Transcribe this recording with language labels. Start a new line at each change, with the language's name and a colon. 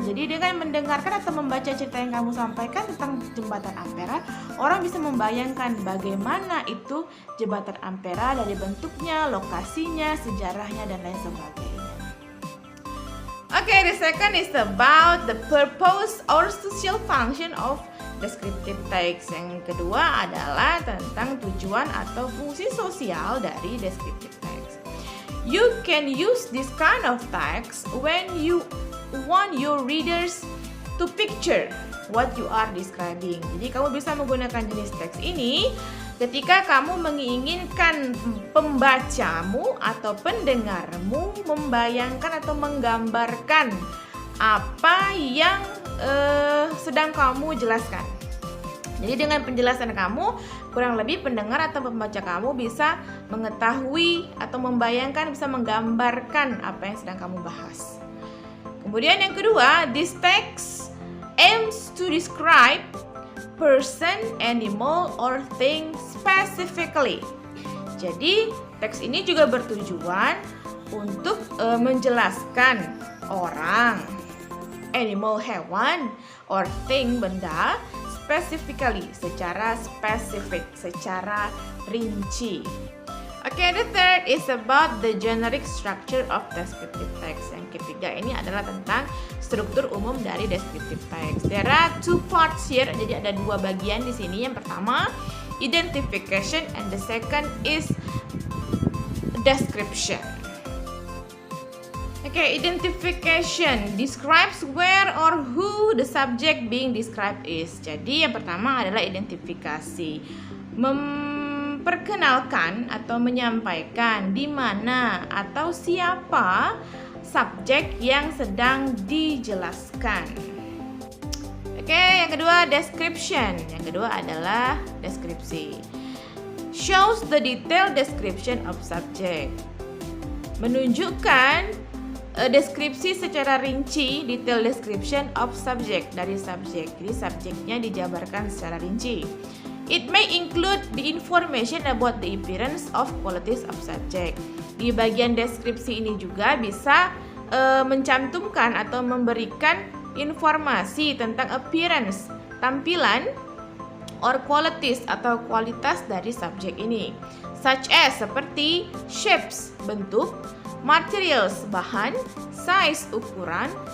Indonesian: Jadi dengan mendengarkan atau membaca cerita yang kamu sampaikan tentang jembatan Ampera, orang bisa membayangkan bagaimana itu jembatan Ampera dari bentuknya, lokasinya, sejarahnya, dan lain sebagainya.
English: Okay, the second is about the purpose or social function of descriptive text.
Indonesian: Yang kedua adalah tentang tujuan atau fungsi sosial dari descriptive text.
English: You can use this kind of text when you want your readers to picture what you are describing.
Indonesian: Jadi kamu bisa menggunakan jenis teks ini ketika kamu menginginkan pembacamu atau pendengarmu membayangkan atau menggambarkan apa yang sedang kamu jelaskan. Jadi dengan penjelasan kamu, kurang lebih pendengar atau pembaca kamu bisa mengetahui atau membayangkan, bisa menggambarkan apa yang sedang kamu bahas. Kemudian yang kedua,
English: this text aims to describe person, animal, or thing specifically.
Indonesian: Jadi teks ini juga bertujuan untuk menjelaskan orang, animal, hewan, or thing, benda, specifically, secara spesifik, secara rinci.
English: Okay, the third is about the generic structure of descriptive text.
Indonesian: Yang ketiga ini adalah tentang struktur umum dari descriptive text.
English: There are 2 parts here,
Indonesian: jadi ada 2 bagian di sini. Yang pertama,
English: identification, and the second is description. Okay, identification describes where or who the subject being described is.
Indonesian: Jadi yang pertama adalah identifikasi, memperkenalkan atau menyampaikan di mana atau siapa subjek yang sedang dijelaskan. Oke, yang kedua description. Yang kedua adalah deskripsi.
English: Shows the detailed description of subject.
Indonesian: Menunjukkan deskripsi secara rinci,
English: detail description of subject,
Indonesian: dari subjek. Jadi subjeknya dijabarkan secara rinci.
English: It may include the information about the appearance of qualities of subject.
Indonesian: Di bagian deskripsi ini juga bisa mencantumkan atau memberikan informasi tentang appearance, tampilan, or qualities atau kualitas dari subjek ini.
English: Such as, seperti shapes, bentuk, materials, bahan, size, ukuran,